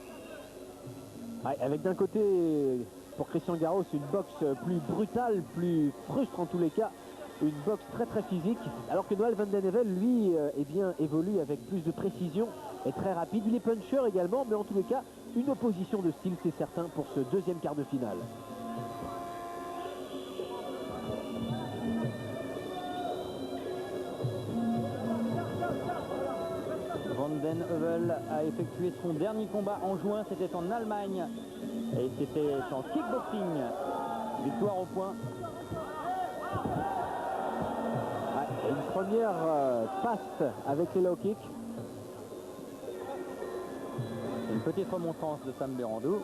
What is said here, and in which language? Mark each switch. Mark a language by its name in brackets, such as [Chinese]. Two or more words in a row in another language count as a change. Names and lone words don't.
[French] Ouais, avec d'un côté, pour Christian Garros, une boxe plus brutale, plus frustre en tous les cas, une boxe très physique, alors que Noël Van den Heuvel, lui, évolue avec plus de précision et très rapide. Il est puncher également, mais en tous les cas, une opposition de style, c'est certain, pour ce deuxième quart de finale. Van den Heuvel a effectué son dernier combat en juin, c'était en Allemagne, et c'était en kickboxing. Victoire au point. Une première passe avec les [English] low kicks. [French] Une petite remontrance de Sam Berandou.